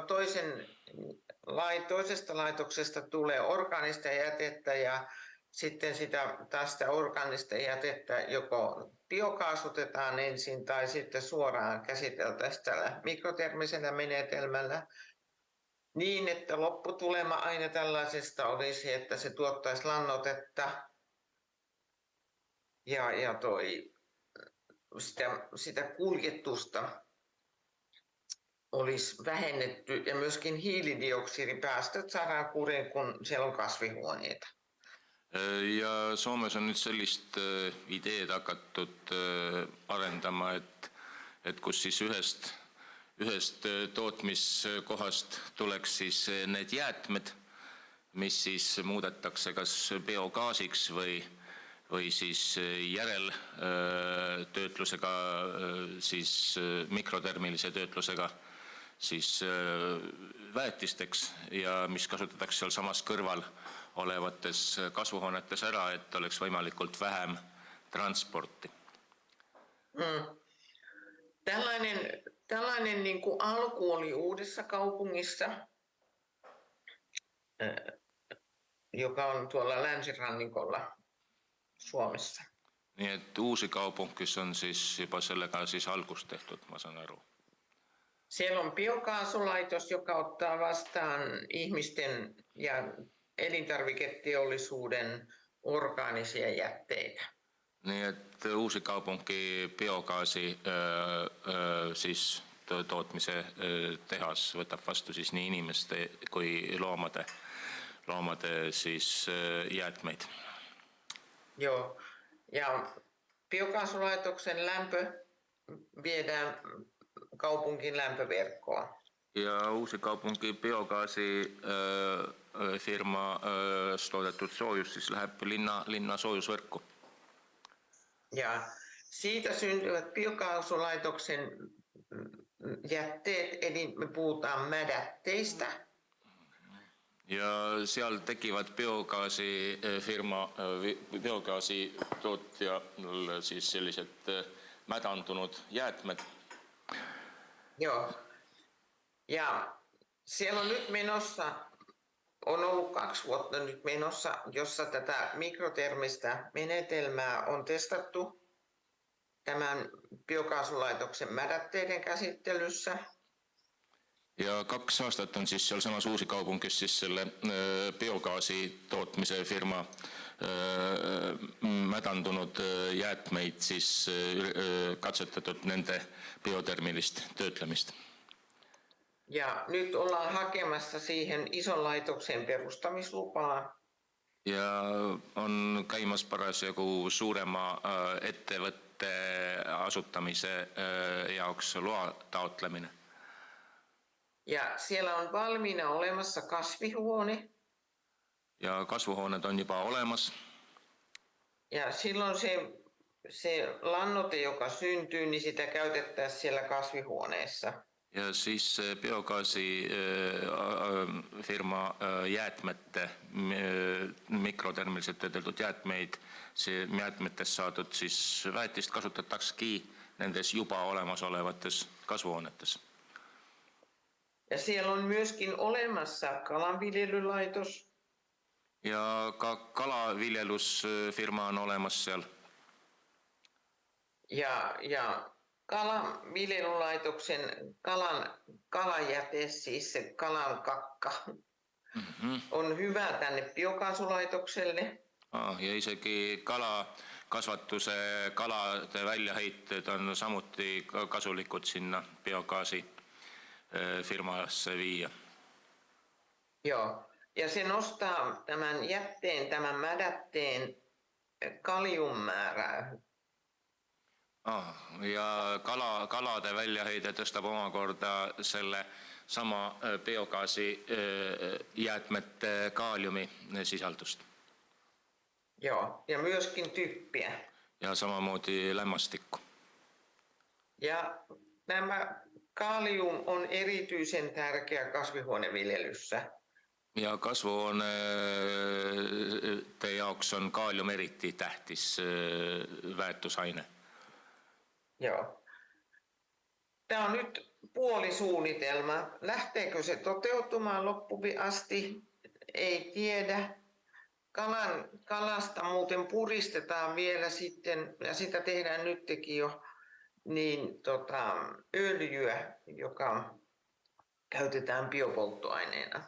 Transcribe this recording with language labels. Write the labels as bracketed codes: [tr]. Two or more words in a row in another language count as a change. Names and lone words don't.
[fi] toisesta laitoksesta tulee orgaanista jätettä ja sitten sitä orgaanista jätettä joko biokaasutetaan ensin tai sitten suoraan käsiteltäisiin tällä mikrotermisellä menetelmällä niin, että lopputulema aina tällaisesta olisi, että se tuottaisi lannoitetta ja sitä kuljetusta olisi vähennetty ja myöskin hiilidioksidipäästöt saadaan kuriin, kun siellä on kasvihuoneita. [et] Ja Soomes on nüüd sellist ideed hakatud arendama, et kus siis ühest tootmiskohast tuleks siis need jäätmed, mis siis muudetakse kas biogaasiks või siis järeltöötlusega, siis mikrotermilise töötlusega siis väetisteks ja mis kasutatakse seal samas kõrval olevates kasvuhoonetes ära, et oleks võimalikult vähem transporti. [fi] Tällainen niin kuin alku oli Uudessa kaupungissa, joka on tuolla länsirannikolla Suomessa. [et] Nii et Uusikaupunkis on siis juba sellega siis algust tehtud, ma saan aru. [fi] Siellä on biokaasulaitos, joka ottaa vastaan ihmisten ja elintarviketeollisuuden orgaanisia jätteitä. [et] Nii et Uusikaupunki biogaasi siis tootmise tehas võtab vastu siis nii inimeste kui loomade siis jäätmeid. [fi] Joo, ja biokaasulaitoksen lämpö viedään kaupunkin lämpöverkkoon. [et] Ja Uusikaupunki biogaasifirma toodetud soojus siis läheb linna soojusvõrku. [fi] Ja siitä syntyvät biokaasulaitoksen jätteet, eli me puhutaan mädätteistä. [et] Ja seal tekivad biogaasitootjal siis sellised mädandunud jäätmed. [fi] Joo. Ja siellä on nyt menossa, on ollut 2 vuotta nyt menossa, jossa tätä mikrotermistä menetelmää on testattu tämän biokaasulaitoksen mädätteiden käsittelyssä. [et] Ja 2 aastat on siis sealsamas Uusikaupunkis siis selle biogaasi tootmise firma mädandunud jäätmeid siis katsetatud nende biotermilist töötlemist. [fi] Ja nyt ollaan hakemassa siihen ison laitoksen perustamislupaa. [et] Ja on käimas parasjagu suurema ettevõtte asutamise jaoks loa taotlemine. [fi] Ja siellä on valmiina olemassa kasvihuone. [et] Ja kasvuhooned on juba olemas. [fi] Ja silloin se lannoite, joka syntyy, niin sitä käytettäisiin siellä kasvihuoneessa. [et] Ja siis biogaasi firma jäätmete, mikrotermiliselt töödeldud jäätmeid, see jäätmetest saadud siis väetist kasutataksegi nendes juba olemasolevates kasvuhoonetes. [fi] Ja siellä on myöskin olemassa kalanviljelylaitos. [et] Ja ka kalaviljelusfirma on olemas seal. [fi] Ja kalanviljelulaitoksen kalajäte, siis se kalan kakka, on hyvä tänne biokaasulaitokselle. [et] Ja isegi kalakasvatuse kalade väljaheited on samuti kasulikud sinna biogaasi firmasse viia. [fi] Joo, ja se nostaa tämän jätteen, tämän mädätteen kaliummäärää. [et] Ja kalade väljaheide tõstab omakorda selle sama biogaasi jäätmete kaaliumi sisaldust. [fi] Joo, ja myöskin typpiä. [et] Ja samamoodi lämmastikku. [fi] Ja nämä kalium on erityisen tärkeä kasvihuoneviljelyssä. [et] Ja kasvuhoonete jaoks on kaalium eriti tähtis väetusaine. [fi] Joo. Tämä on nyt puolisuunnitelma. Lähteekö se toteutumaan loppuun asti? Ei tiedä. Kalasta muuten puristetaan vielä sitten, ja sitä tehdään nytkin jo, niin öljyä, joka käytetään biopolttoaineena.